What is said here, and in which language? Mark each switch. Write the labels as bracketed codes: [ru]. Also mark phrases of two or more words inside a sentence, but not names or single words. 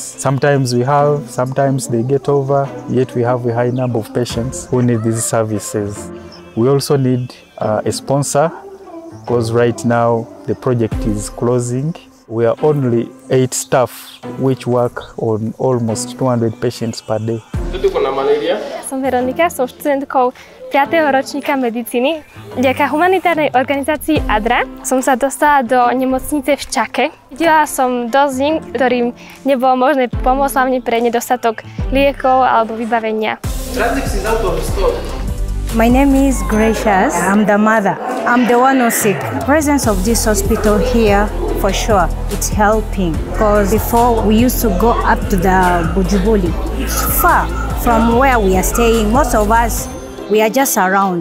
[en] Sometimes we have, sometimes they get over, yet we have a high number of patients who need these services. We also need a sponsor, because right now the project is closing. We are only 8 staff which work on almost 200 patients per day. [sk] Som Veronika, som študentkou 5. ročníka medicíny. Vďaka humanitárnej organizácii ADRA som sa dostala do nemocnice v Čake. Videla som dosť ľudí, ktorým nebolo možné pomôcť, hlavne pre nedostatok liekov alebo vybavenia. [en] My name is Gracious. I'm the mother. I'm the one who's sick. The presence of this hospital here, for sure, it's helping. Because before we used to go up to the Bujubuli. It's far from where we are staying. Most of us, we are just around.